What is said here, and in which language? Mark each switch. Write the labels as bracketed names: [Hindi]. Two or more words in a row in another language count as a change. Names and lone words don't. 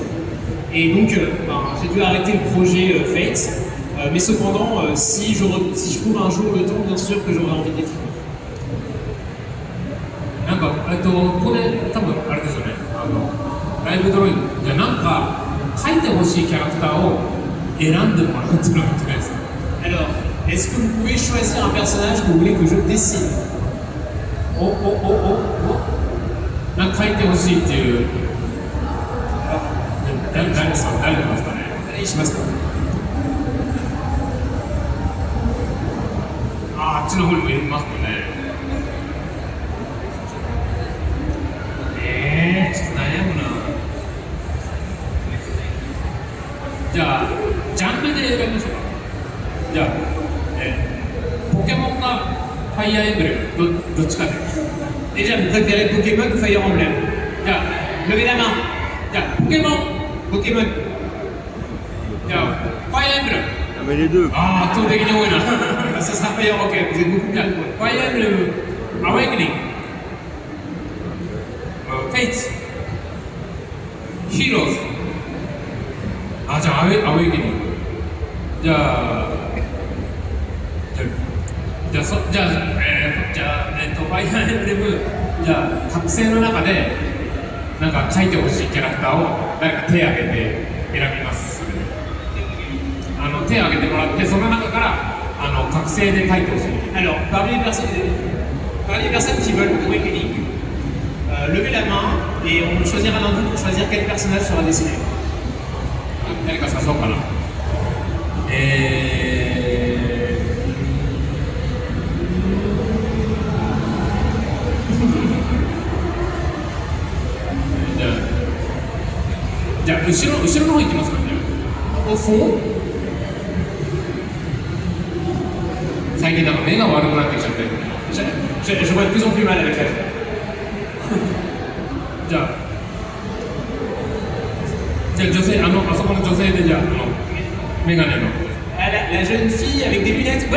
[French] Et donc, j'ai dû arrêter le projet Fates. Mais cependant, si je trouve un jour le temps, bien sûr que j'aurai envie de les finir. [Japanese] なんかこれ多分あれですよね。ライブドローイングじゃなんか描いてほしいキャラクターを選んでもらうっていうのがいいんじゃないですか。 [French] Alors, est-ce que vous pouvez choisir un personnage que vous voulez que je dessine? [Japanese] なんか描いてほしいっていう。誰ですかね。誰にしますか？あっちの方にもいますもんね。ちょっと悩むな。じゃあジャンルで選びましょうか。じゃあ、ポケモンがファイアーエンブレムどっちかで。 [French] Déjà, vous préférez Pokémon ou Fire Emblem? [Japanese] じゃあ [French] levez la main. [Japanese] じゃあポケモン。じゃあファイアーエンブレム。 [French] Mais les deux. [Japanese] 圧倒的に多いな。 [French] Ça sera Fire Emblem. Vous êtes beaucoup plus. [Japanese] ファイアーエンブレムアワイクニング、フェイツ、ヒーローズ。じゃあアウェイキニング。じゃあファイアーエンブレム、じゃあ覚醒の中でなんか書いてほしいキャラクターを誰か手を挙げて選びます。手を挙げてもらって、その中から覚醒で書いてほしい。 [French] Alors, parmi les personnes qui veulent Awakening, levez la main et on choisira l'un d'eux pour choisir quel personnage sera dessiné. [Japanese] 誰か誘そうかな。じゃあ後ろの方行きますかね。 [French] Au fond。 [Japanese] 最近なんか目が悪くなってきちゃって。 [French] Je vois de plus en plus mal avec la [Japanese] じゃあ女性、あそこの女性で、じゃあメガネの。 [French] La jeune fille avec des lunettes, ouais.